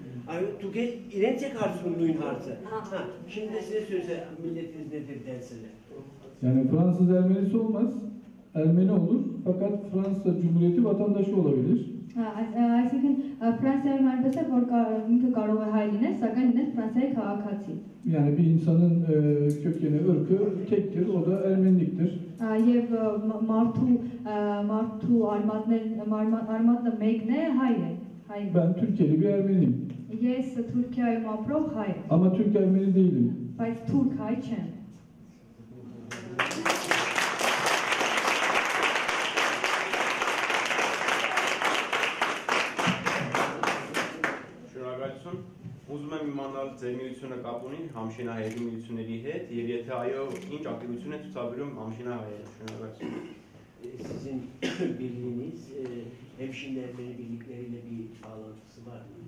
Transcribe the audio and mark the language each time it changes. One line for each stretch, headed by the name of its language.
Turkish: Ay, Türkiye irence karşısında nuyun harcı. Şimdi size söylese milletiniz nedir dersinler. Yani Fransız Ermenisi olmaz. Ermeni olur fakat Fransa Cumhuriyeti vatandaşı olabilir.
Armenian: Այսինքն Ֆրանսիայում այնպես է, որ ինքը կարող է հայ լինել, սակայն լինել Ֆրանսիայի քաղաքացի։
Turkish: Yani bir insanın kökeni, ırkı tektir, o da Ermeniliktir.
Armenian: Եվ մարդու արմատը մեկն է, հայ է։
Turkish: Ben Türkiye'li bir Ermeniyim.
Armenian: Ես Թուրքիայում ապրող հայ եմ,
Turkish: Ama Türk Ermeni değilim.
Armenian: բայց թուրք հայ չեմ։ Շնորհակալություն։ Ուզում եմ իմանալ ձեր միությունը կապ ունի համշինահայերի միությունների հետ եւ եթե այո, ինչ ակտիվություն է ցուցաբերում համշինահայերը։ Շնորհակալություն։
Turkish: Sizin birliğiniz hemşinlerleri birlikleriyle bir bağlantısı var mı?